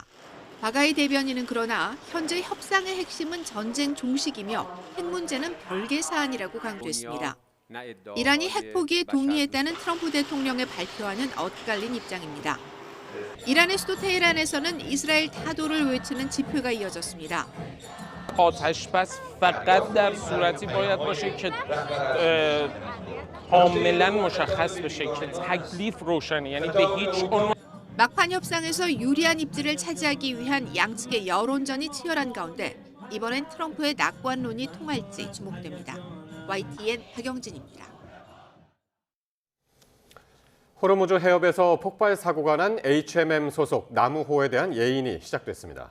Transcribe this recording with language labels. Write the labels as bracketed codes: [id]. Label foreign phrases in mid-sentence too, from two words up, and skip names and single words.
[ko] 바가이 대변인은 그러나 현재 협상의 핵심은 전쟁 종식이며 핵 문제는 별개 사안이라고 강조했습니다. 이란이 핵 포기에 동의했다는 트럼프 대통령의 발표와는 엇갈린 입장입니다. 이란의 수도 테헤란에서는 이스라엘 타도를 외치는 집회가 이어졌습니다. [fa] آتش‌بس فقط در صورتی باید باشه که کاملا مشخص بشه که تکلیف روشنه یعنی به هیچ عنوان [ko] 막판 협상에서 유리한 입지를 차지하기 위한 양측의 여론전이 치열한 가운데 이번엔 트럼프의 낙관론이 통할지 주목됩니다. YTN 박영진입니다. 호르무즈 해협에서 폭발 사고가 난 HMM 소속 나무호에 대한 예인이 시작됐습니다.